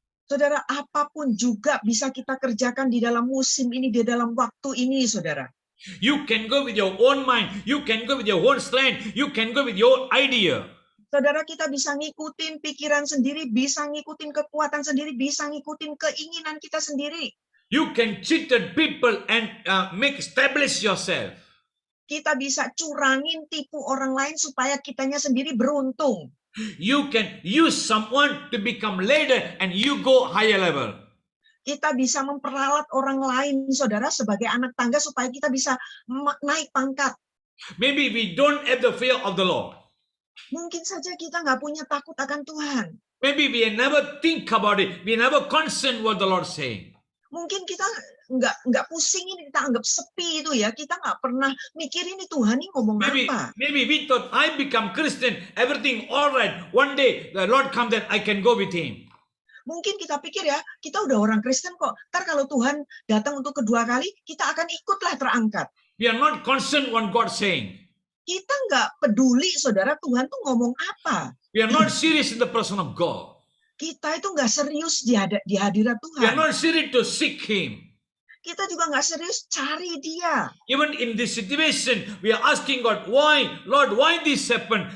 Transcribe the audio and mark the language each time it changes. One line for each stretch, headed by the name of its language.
Indonesian: Saudara, apapun juga bisa kita kerjakan di dalam musim ini, di dalam waktu ini, saudara.
English: You can go with your own mind, you can go with your own strength, you can go with your idea.
Indonesian: Saudara, kita bisa ngikutin pikiran sendiri, bisa ngikutin kekuatan sendiri, bisa ngikutin keinginan kita sendiri.
English: You can cheat people and establish yourself.
Indonesian: Kita bisa curangin, tipu orang lain supaya kitanya sendiri beruntung.
English: You can use someone to become leader and you go higher level.
Indonesian: Kita bisa memperalat orang lain, saudara, sebagai anak tangga supaya kita bisa naik pangkat.
English: Maybe we don't have the fear of the Lord.
Indonesian: Mungkin saja kita nggak punya takut akan Tuhan.
English: Maybe we never think about it. We never concern what the Lord saying.
Indonesian: Mungkin kita nggak pusing ini, kita anggap sepi itu ya. Kita nggak pernah mikirin ini Tuhan ini ngomong apa.
English: Maybe we thought I become Christian, everything all right. One day the Lord comes and I can go with Him.
Indonesian: Mungkin kita pikir ya, kita udah orang Kristen kok. Ntar kalau Tuhan datang untuk kedua kali, kita akan ikutlah terangkat.
English: We are not concerned what God saying.
Indonesian: Kita nggak peduli, saudara, Tuhan tuh ngomong apa.
English: We are not serious in the person of God.
Indonesian: Kita itu nggak serius di hadirat
English: We are
Indonesian: Tuhan.
English: not serious to seek Him.
Indonesian: Kita juga nggak serius cari Dia.
English: Even in this situation, we are asking God, why, Lord, why this happened?